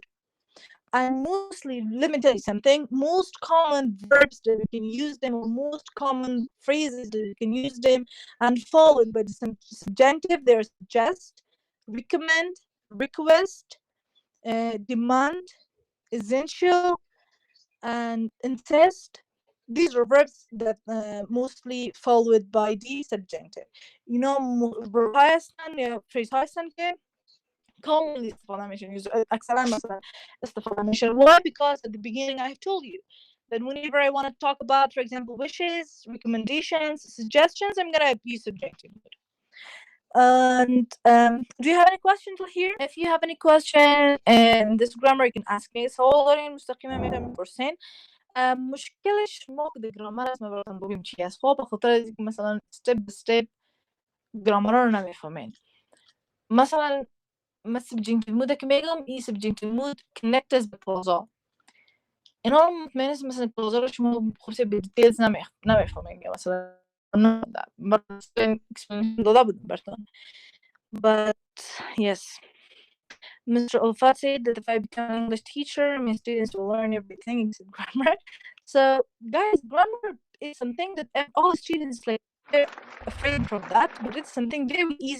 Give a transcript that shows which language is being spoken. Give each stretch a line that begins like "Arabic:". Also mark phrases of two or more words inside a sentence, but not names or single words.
English: And mostly, let me tell you something, most common verbs that we can use them, or most common phrases that we can use them and followed by the subjunctive, there's suggest, recommend, request, demand, essential, and insist. These are verbs that mostly followed by the subjunctive. You know,
Persian: phrase هستن که commonly استفاده میشن. اکثرا مثلا استفاده میشن.
English: Why? Because at the beginning I have told you that whenever I want to talk about, for example, wishes, recommendations, suggestions, I'm gonna use subjunctive mood. And do you have any question till here? If you have any question in this grammar you can ask me.
Persian: سوال دارین مستقیما میتونین بپرسین. مشکلش ما که گرامر است ما براتون بگیم چی است. خب به خاطر اینکه مثلا
English: step by step
Persian: گرامر رو نمیفهمین.
English: مثلا subjunctive mood
Persian: که میگم این
English: subjunctive mood connected به clause.
Persian: اینا مطمئن است مثلا clause رو شما خودت به دیتیلز نمیفهمین مثلا مثلا explanation داده بودم براتون.
English: But yes, Mr. Ulfat said that if I become an English teacher, my students will learn everything except grammar. So guys, grammar is something that all students like they're afraid from that, but it's something very easy.